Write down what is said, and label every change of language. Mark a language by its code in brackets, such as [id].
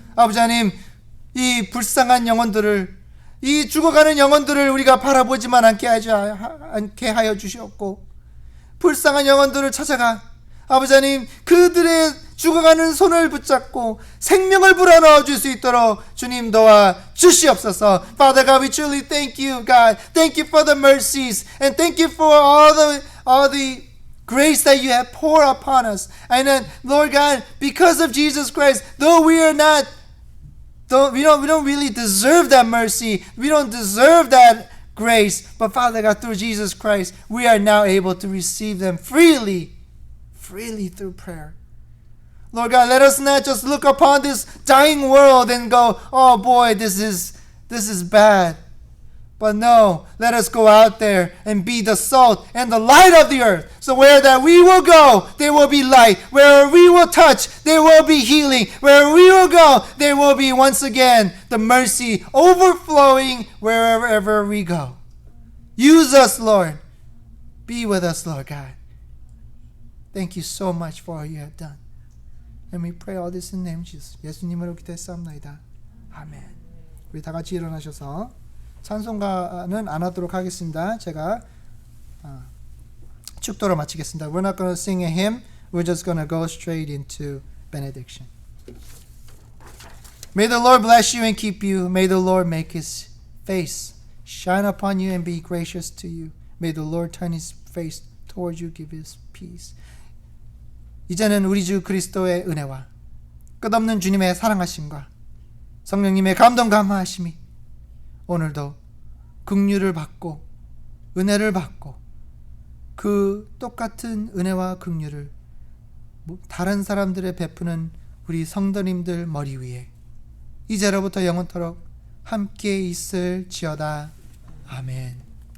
[ko] 아버지 하나님, 이 불쌍한 영혼들을, 이 죽어가는 영혼들을 우리가 바라보지만 않게 하여 주시옵고, 불쌍한 영혼들을 찾아가 아버지 하나님, 그들의 죽어가는 손을 붙잡고 생명을 불어넣어 줄 수 있도록 주님 도와 주시옵소서. [en] Father God, we truly thank you, God. Thank you for the mercies and thank you for all the grace that you have poured upon us. And then, Lord God, because of Jesus Christ, though we don't really deserve that mercy, we don't deserve that grace, but Father God, through Jesus Christ, we are now able to receive them freely through prayer. Lord God, let us not just look upon this dying world and go, oh boy, this is bad. But no, let us go out there and be the salt and the light of the earth. So where that we will go, there will be light. Where we will touch, there will be healing. Where we will go, there will be once again the mercy overflowing wherever we go. Use us, Lord. Be with us, Lord God. Thank you so much for all you have done. And we pray all this in the name of Jesus. [ko] 예수님으로 기도했사옵나이다. 아멘. 우리 다 같이 일어나셔서 찬송가는 안 하도록 하겠습니다. 제가 축도로 마치겠습니다. [en] We're not going to sing a hymn. We're just going to go straight into benediction. May the Lord bless you and keep you. May the Lord make his face shine upon you and be gracious to you. May the Lord turn his face towards you, give his peace. [ko] 이제는 우리 주 그리스도의 은혜와 끝없는 주님의 사랑하심과 성령님의 감동 감화하심이 오늘도 긍휼을 받고 은혜를 받고 그 똑같은 은혜와 긍휼을 다른 사람들에 베푸는 우리 성도님들 머리 위에 이제로부터 영원토록 함께 있을지어다. 아멘.